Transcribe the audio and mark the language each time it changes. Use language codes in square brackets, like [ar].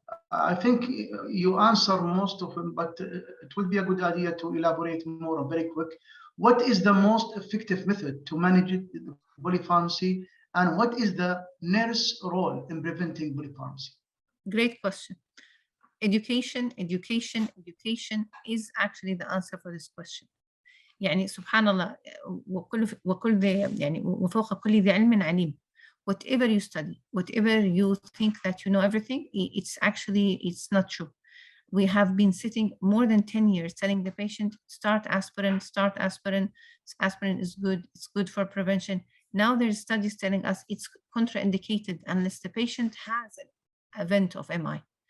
[en] I think you answer most of them, but it will be a good idea to elaborate more very quick. What is the most effective method to manage the polypharmacy, and what is the nurse role in preventing polypharmacy? Great question. Education, education, education is actually the answer for this question. [ar] سبحان الله وكل ذي وفوق كل ذي علم عليم. [en] Whatever you study, whatever you think that you know everything, it's not true. We have been sitting more than 10 years telling the patient, start aspirin. Aspirin is good, it's good for prevention. Now there's studies telling us it's contraindicated unless the patient has an event of MI.